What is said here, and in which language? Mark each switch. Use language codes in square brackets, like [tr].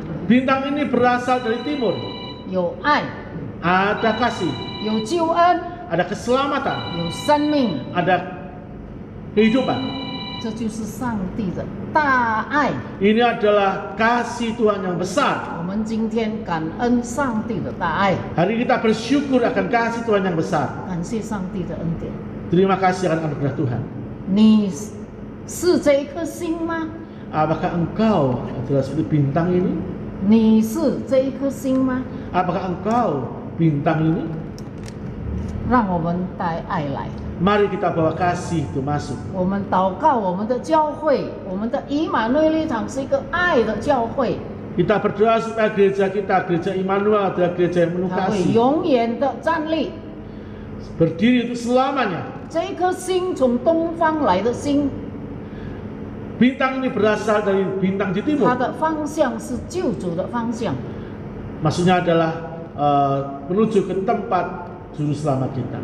[id] Bintang ini berasal dari timur. [zh] 有爱， [id] Ada kasih, [zh] 有救恩， [id] ada keselamatan, [zh] 有生命， [id] ada kehidupan. [zh] 这就是上帝的大爱。 [id] Ini adalah kasih Tuhan yang besar. [zh] 我们今天感恩上帝的大爱， [id] Hari kita bersyukur akan kasih Tuhan yang besar. [zh] 感谢上帝的恩典。 [id] Terima kasih akan anugerah Tuhan. [zh] 你是这一颗星吗？ [id] Apakah engkau adalah seperti bintang ini? [zh] 你是这一颗星吗？ [id] Apakah engkau bintang ini? [zh] 让我们带爱来。 [id] Mari kita bawa kasih itu masuk. [zh] 我们祷告，我们的教会，我们的以马内利堂是一个爱的教会， [id] Kita berdoa supaya gereja kita, gereja Immanuel adalah gereja yang penuh [zh] 它会 [id] kasih. [zh] 永远的站立。 [id] Berdiri untuk selamanya. [zh] 这一颗星从东方来的星， [id] Bintang ini berasal dari bintang di [zh] 它 [id] timur. [zh] 的方向是救主的方向。 [id] Maksudnya adalah menuju ke tempat juru selamat kita.